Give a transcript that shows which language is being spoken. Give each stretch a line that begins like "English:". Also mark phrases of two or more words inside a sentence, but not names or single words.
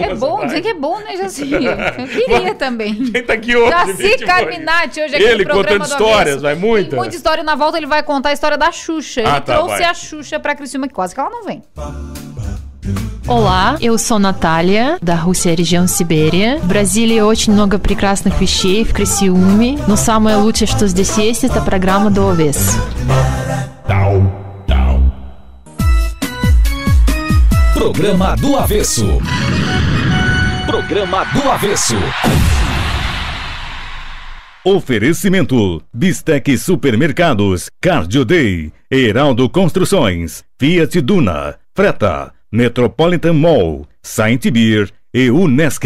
Portuguese: É bom, dizer que é bom, né, Jaci? Eu queria também. Quem tá aqui hoje? Jaci Carminati, hoje aqui Ele no programa contando do histórias, Avesso. vai muita. Tem muita história. Na volta ele vai contar a história da Xuxa. Ele trouxe vai. a Xuxa pra Criciúma, que quase que ela não vem. Olá, eu sou Наталья, da
Russian: Русия, регион Сибири. В Бразилии очень много прекрасных вещей в Крисиуме, но самое лучшее, что здесь есть, это программа «Do Avesso».
Portuguese: Programa do Avesso. Programa do Avesso. Oferecimento: Bistec Supermercados, Cardio Day, Heraldo Construções, Fiat Duna, Freta, Metropolitan Mall, Saint Beer e Unesc.